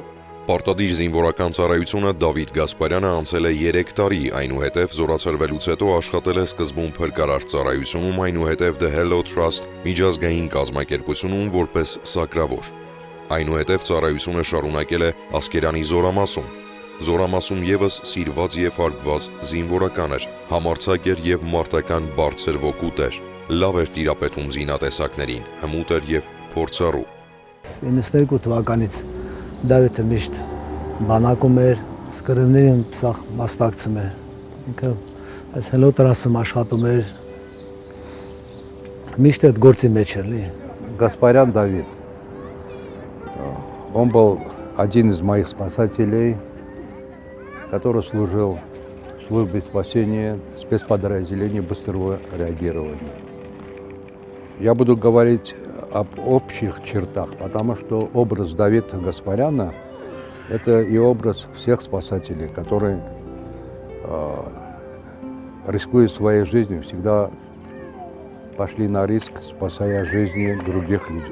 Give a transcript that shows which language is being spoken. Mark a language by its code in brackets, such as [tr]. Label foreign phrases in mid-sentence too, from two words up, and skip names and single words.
[hy] Պարտադիր զինվորական ծառայությունը Դավիթ Գասպարյանը անցել է 3 տարի, այնուհետև զորացրվելուց հետո աշխատել է սկզբում փրկարար ծառայությունում, այնուհետև The Hello Trust միջազգային կազմակերպությունում որպես սակրավոր։ Այնուհետև ծառայությունը շարունակել է Ասկերանի զորամասում։ Զորամասում եւս սիրված եւ հարգված զինվորական էր, համարձակ էր եւ մարտական բարձր ոգուտ էր, լավ էր տիրապետում զինատեսակներին, հմուտ էր եւ փորձառու։ 92 թվականից Դավիթը միշտ բանակում էր, սկրիվներին սաղ մասնակցում էր, ինքը այս Hello Trust-ում աշխատում էր, միշտ այդ գործի մեջ էր լի։ [ru] Гаспарян Давид. Он был один из моих спасателей, который служил в службе спасения спецподразделения быстрого реагирования. Я буду говорить об общих чертах, потому что образ Давида Гаспаряна – это и образ всех спасателей, которые, рискуя своей жизнью, всегда пошли на риск, спасая жизни других людей.